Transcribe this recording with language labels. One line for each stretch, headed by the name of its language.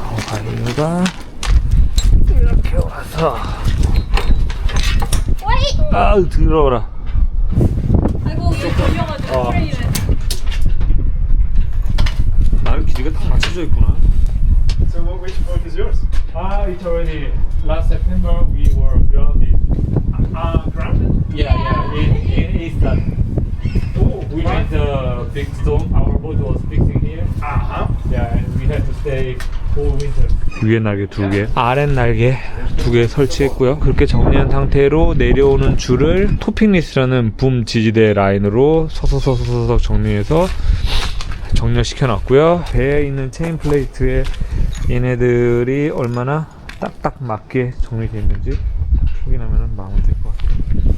Korean: 와이어가 이렇게 와서. 아우, 더러워라. 아이고 이거 걸려가지고 프레임에. 나는 길이가 딱 맞춰져 있구나.
English: So which boat is yours? It's already last September we were grounded. Grounded? Yeah, in Eastern. Oh, We met a big storm. Our boat was fixing here. Yeah, and we had to stay whole winter.
Korean: 위에 날개 2개, 아랫 날개 2개 설치했고요. 그렇게 정리한 상태로 내려오는 줄을 토핑리스라는 붐 지지대 라인으로 서서서서 정리해서 정렬시켜 놨고요. 배에 있는 체인 플레이트에 얘네들이 얼마나 딱딱 맞게 정리되어 있는지 확인하면 마음은 될 것 같아요.